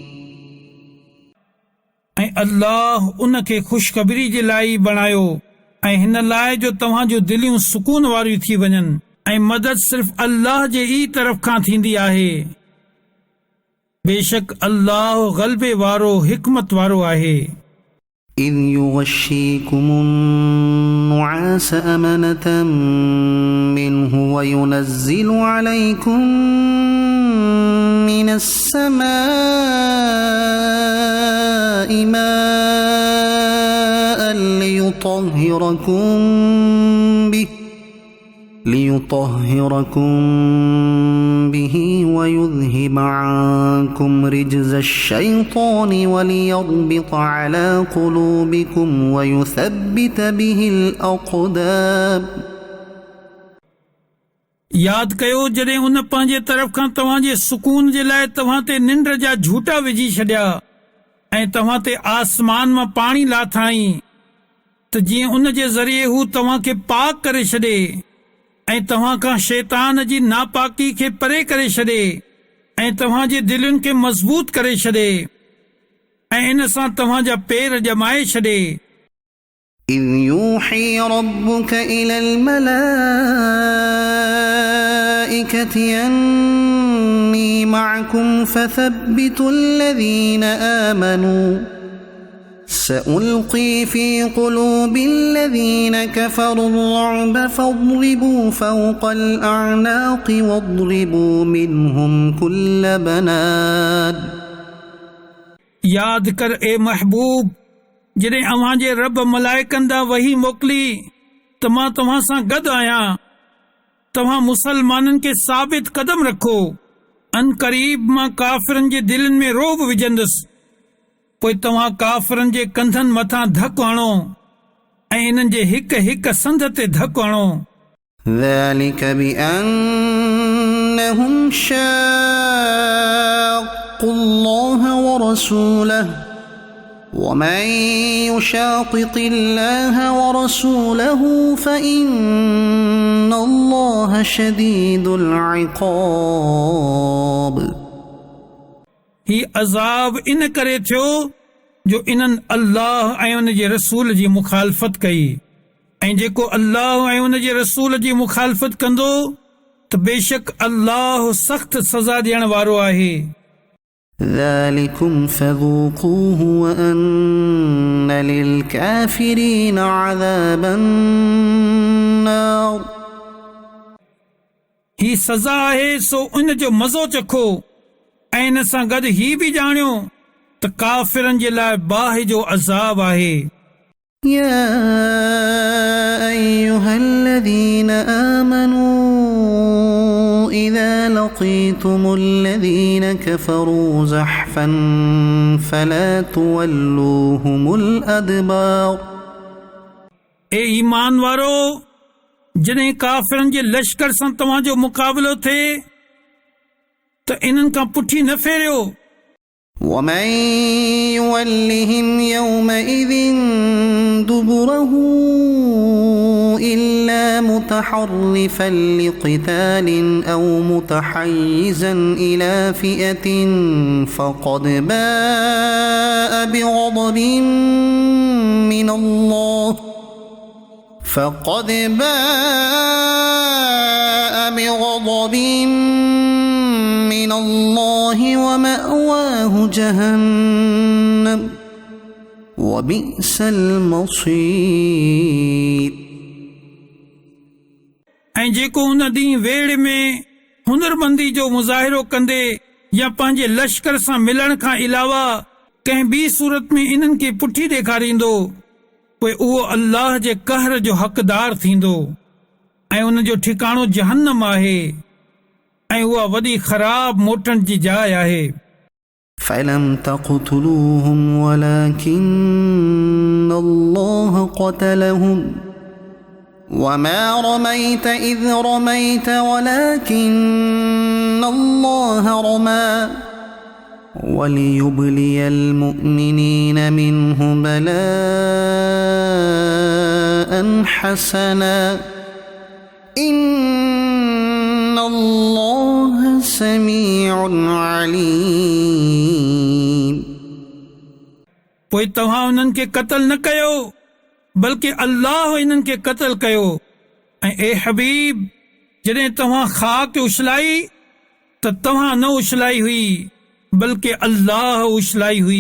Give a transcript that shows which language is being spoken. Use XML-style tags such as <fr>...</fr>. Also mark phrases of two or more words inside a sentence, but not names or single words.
<sd>ऐं अल्लाह उन खे ख़ुशख़बरी जे लाइ बणायो ऐं हिन लाइ जो तव्हां जो दिलियूं सुकून वारियूं थी वञनि ऐं मदद सिर्फ़ अल्लाह जे ई तरफ़ खां थींदी आहे. बेशक अल्लाह ग़लबे वारो हिकमत वारो आहे.</sd> <ar>إذ يغشيكم النعاس أمنة منه وينزل عليكم من السماء ماء ليطهركم به ويذهب عنكم رجز الشيطان وليربط على قلوبكم ويثبت به الأقدام.</ar> <sd>यादि कयो जॾहिं उन पंहिंजे तरफ़ खां तव्हांजे सुकून जे लाइ तव्हां ते निंड जा झूटा विझी छॾिया ऐं तव्हां ते आसमान मां पाणी लाथाई त जीअं उन जे ज़रिए हू तव्हां खे पाक करे छॾे ऐं तव्हां खां शैतान जी नापाकी खे परे करे छॾे ऐं तव्हां जे दिलुनि खे मज़बूत करे छॾे ऐं इन सां तव्हांजा पेर ॼमाए छॾे.</sd> <ar>إذ يوحي ربك إلى الملائكة أني معكم فثبتوا الذين آمنوا سألقي في قلوب الذين كفروا الرعب فاضربوا فوق الأعناق واضربوا منهم كل بنان.</ar> <sd>यादि कर ए महबूब जॾहिं अव्हां जे रब मलाइकनि ॾांहुं वही मोकिली त मां तव्हां सां गॾु आहियां. तव्हां मुसलमाननि खे साबित कदम रखो. अन क़रीब मां काफ़िरनि जे दिलनि में रोब विझंदुसि. पोइ तव्हां काफ़िरनि जे कंधनि मथां धकु हणो ऐं इन्हनि जे हिक हिक संध ते धकु हणो.</sd> <ar>ذلك بأنهم شاقوا الله ورسوله ومن يشاقق الله ورسوله فإن الله شديد العقاب.</ar> <sd>ही अज़ाब इन करे थियो जो इन्हनि अल्लाह ऐं उन जे रसूल जी मुखालफ़त कई ऐं जेको अल्लाह ऐं उन जे रसूल जी मुखालफ़त कंदो त बेशक अल्लाह सख़्त सज़ा ॾियण वारो आहे.</sd> <ar>ذلكم فذوقوه وأن للكافرين عذاب النار.</ar> <sd>ही सज़ा आहे सो उन जो मज़ो चखो ऐं इन सां गॾु ही बि ॼाणियो त काफ़िरनि जे लाइ बाहि जो अज़ाब आहे.</sd> <ar>يا أيها الذين آمنوا إذا لقيتم الذين كفروا زحفا فلا تولوهم الأدبار.</ar> <sd>ए ईमान वारो जॾहिं काफ़िरनि जे लश्कर सां तव्हांजो मुक़ाबिलो थिए त इन्हनि खां पुठी न फेरियो.</sd> <ar>ومن يولهم يومئذ دبره إلا متحرفا لقتال أو متحيزا إلى فئة فقد باء بغضب من الله ومأواه جهنم وبئس المصير.</ar> <sd>ऐं जेको उन ॾींहुं वेड़ में हुनरमंदी जो मुज़ाहिरो कंदे या पंहिंजे लश्कर सां मिलण खां अलावा कंहिं ॿी सूरत में इन्हनि खे पुठी ॾेखारींदो पोइ उहो अल्लाह जे कहर जो हक़दार थींदो ऐं उन जो ठिकाणो जहन्नम आहे ऐं उहा वॾी ख़राब मोटण जी जाइ आहे।</sd> <ar>فلم تقتلوهم ولكن الله قتلهم وما رميت إذ رميت ولكن الله رمى وليبلي المؤمنين منه بلاء حسنا إن الله سميع عليم۔</ar> <sd>पोइ तव्हां उन्हनि खे क़त्ल न कयो बल्कि अल्लाह इन्हनि खे क़त्ल कयो। ऐं ए हबीब, जॾहिं तव्हां ख़ाक उछलाई त तव्हां न उछलाई हुई बल्कि अल्लाह उछलाई हुई।</sd>